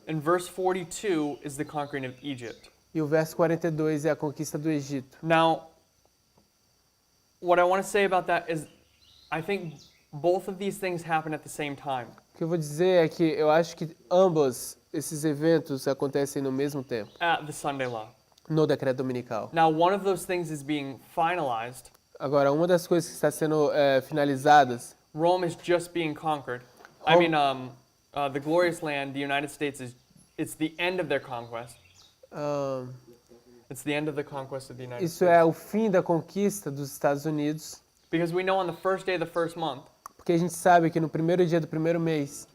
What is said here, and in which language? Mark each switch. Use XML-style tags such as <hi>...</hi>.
<en>And verse 42 is the conquering of Egypt.</en> <pt>E o verso 42 é a conquista do Egito.</pt> <en>Now, what I want to say about that is I think both of these things happen at the same time.</en> <pt>O que eu vou dizer é que eu acho que ambos esses eventos acontecem no mesmo tempo,</pt> <en>At the Sunday law.</en> <pt>no decreto dominical.</pt> <en>Now, one of those things is being finalized.</en> <pt>Agora, uma das coisas que está sendo finalizadas,</pt> <en>Rome is just being conquered. I Rome- mean, the glorious land, the United States it's the end of their conquest. ah, It's the end of the conquest of the United</en> <pt>isso</pt> <en>States.</en> <pt>é o fim da conquista dos Estados Unidos,</pt> <en>Because we know on the first day of the first month,</en> <pt>porque a gente sabe que no primeiro dia do primeiro mês,</pt>